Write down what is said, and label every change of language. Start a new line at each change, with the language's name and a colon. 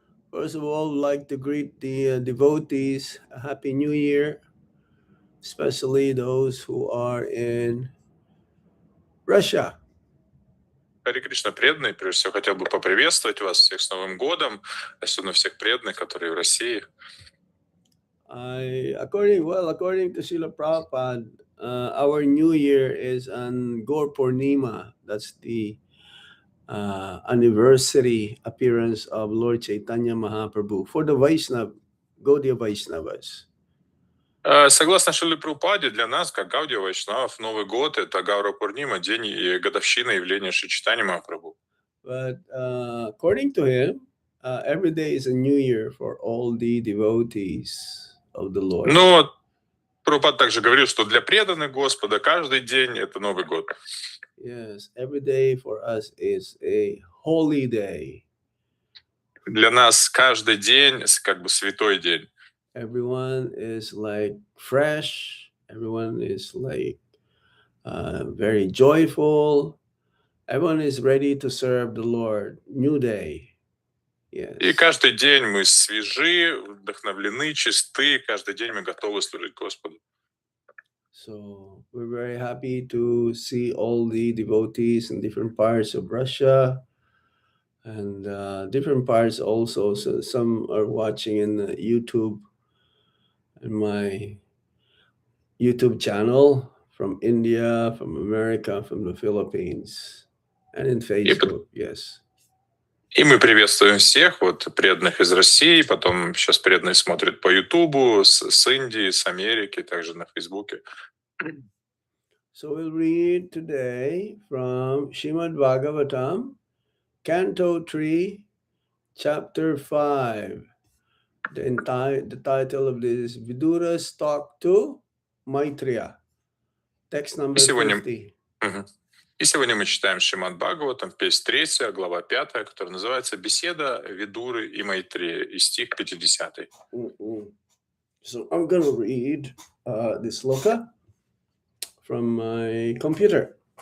English: First of all, I'd like to greet the devotees. A Happy New Year, especially those who are in Russia.
Russian: Харе Кришна, преданные, прежде всего хотел бы поприветствовать вас всех с Новым годом, особенно всех преданных, которые в России.
English: According to Srila Prabhupada, our New Year is on Gaur Purnima. That's the anniversary appearance of Lord Chaitanya Mahaprabhu for the Gaudiya Vaishnavas.
Russian: Согласно Шриле Прабхупаде, для нас, как Гаудия Вайшнавов, Новый год — это Гаура Пурнима, день и годовщина явления Шри Чайтаньи Махапрабху.
English: But according to him, every day is a new year for all the devotees of the Lord.
Russian: Но Прабхупада также говорил, что для преданных Господа каждый день — это Новый год.
English: Yes, every day for us is a holy day.
Russian: Для нас каждый день как бы святой день.
English: Everyone is like fresh. Everyone is like very joyful. Everyone is ready to serve the Lord. New day.
Russian: И
English: Yes.
Russian: каждый день мы свежи, вдохновлены, чисты, каждый день мы готовы служить Господу.
English: So we're very happy to see all the devotees in different parts of Russia and different parts also. So some are watching in YouTube, in my YouTube channel, from India, from America, from the Philippines, and in Facebook. Yes.
Russian: И мы приветствуем всех, вот преданных из России, потом сейчас преданные смотрят по Ютубу, с Индии, с Америки, также на Фейсбуке.
English: So we'll read today from S.Bhagavatam, Canto 3, Chapter 5. The title of this is Vidura's Talk to Maitreya. Text number 50.
Russian: И сегодня мы читаем Шримад Бхагаватам, песнь 3, глава 5, которая называется «Беседа Видуры и Майтрея», и стих 50.
English: So I'm going to read this sloka from my computer.